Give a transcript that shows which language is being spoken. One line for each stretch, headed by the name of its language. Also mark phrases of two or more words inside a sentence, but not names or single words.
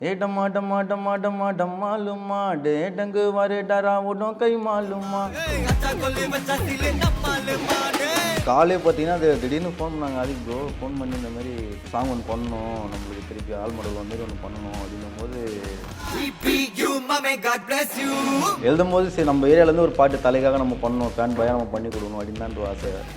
Tamil: ए डमा डमा डमा डमा डमालुमा डे डंग वारे डरा उडों कई मालूमा காலே பார்த்தீங்கன்னா அது திடீர்னு ஃபோன் பண்ணாங்க. அதுக்கு ப்ரோ ஃபோன் பண்ணி இந்த மாதிரி சாங் ஒன்று பண்ணணும், நம்மளுக்கு திருப்பி
English: all model
Tamil: வந்து ஒன்று பண்ணணும் அப்படின்னும் போது எழுதும் போது சரி நம்ம ஏரியாவிலேருந்து ஒரு பாட்டு தலைக்காக நம்ம பண்ணணும்,
English: fan boy
Tamil: நம்ம பண்ணி கொடுக்கணும் அப்படின்னு தான் ஆசை.